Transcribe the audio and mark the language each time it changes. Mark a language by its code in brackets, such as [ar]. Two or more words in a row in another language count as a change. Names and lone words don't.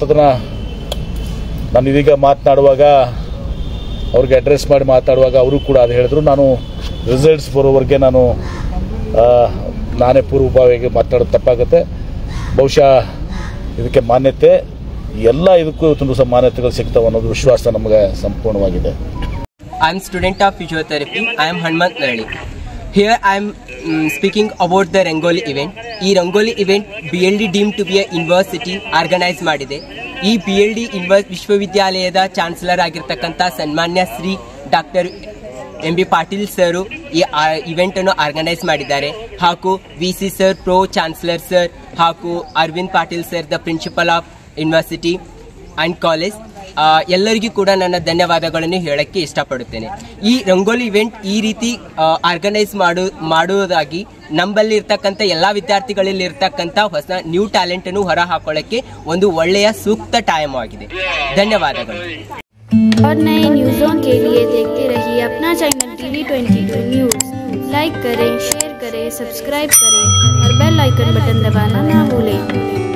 [kn] ಮತ್ತು ಅದನ್ನು ನಾನು ಇದೀಗ ಮಾತನಾಡುವಾಗ ಅವ್ರಿಗೆ ಅಡ್ರೆಸ್ ಮಾಡಿ ಮಾತಾಡುವಾಗ ಅವರು ಕೂಡ ಅದು ಹೇಳಿದ್ರು. ನಾನು ರಿಸಲ್ಟ್ಸ್ ಬರೋವರೆಗೆ ನಾನೇ ಪೂರ್ವಭಾವಿಯಾಗಿ ಮಾತಾಡೋದು ತಪ್ಪಾಗುತ್ತೆ. ಬಹುಶಃ ಇದಕ್ಕೆ ಮಾನ್ಯತೆ ಎಲ್ಲ ಇದಕ್ಕೂ ತುಂಬ ಸಹ ಮಾನ್ಯತೆಗಳು ಸಿಗ್ತಾವೆ ಅನ್ನೋದು ವಿಶ್ವಾಸ ನಮಗೆ ಸಂಪೂರ್ಣವಾಗಿದೆ. [en] I am student of physiotherapy. I am Hanmant Nalli. Here I am speaking about the Rangoli event. [kn] ಈ ರಂಗೋಲಿ ಇವೆಂಟ್ BLD [en] deemed to be a university organise [kn] ಮಾಡಿದೆ. ಈ BLD ವಿಶ್ವವಿದ್ಯಾಲಯದ ಚಾನ್ಸಲರ್ ಆಗಿರ್ತಕ್ಕಂಥ ಸನ್ಮಾನ್ಯ ಶ್ರೀ ಡಾಕ್ಟರ್ MB ಪಾಟೀಲ್ ಸರು ಈ ಇವೆಂಟನ್ನು ಆರ್ಗನೈಸ್ ಮಾಡಿದ್ದಾರೆ. ಹಾಗೂ VC ಸರ್, [en] pro chancellor sir, [kn] ಹಾಗೂ ಅರವಿಂದ್ ಪಾಟೀಲ್ ಸರ್, [en] the principal of university and college, [kn] ಎಲ್ಲರಿಗೂ ಕೂಡ ನನ್ನ ಧನ್ಯವಾದಗಳನ್ನು ಹೇಳಕ್ಕೆ ಇಷ್ಟಪಡುತ್ತೇನೆ. ಈ ರಂಗೋಲಿ ಇವೆಂಟ್ ಈ ರೀತಿ ಆರ್ಗನೈಸ್ ಮಾಡುವುದಾಗಿ ನಮ್ಮಲ್ಲಿ ಇರ್ತಕ್ಕಂಥ ಎಲ್ಲ ವಿದ್ಯಾರ್ಥಿಗಳಲ್ಲಿ ಇರ್ತಕ್ಕಂಥ ಹೊಸ [en] new talent [kn] ಹೊರ ಹಾಕೊಳ್ಳಕ್ಕೆ ಒಂದು ಒಳ್ಳೆಯ ಸೂಕ್ತ ಟೈಮ್ ಆಗಿದೆ. ಧನ್ಯವಾದಗಳು. [hi] और नए न्यूज़ों के लिए देखते रहिए अपना चैनल TV22 न्यूज़. लाइक करें, शेयर करें, सब्सक्राइब करें और [en] bell icon button [hi] दबाना ना भूलें.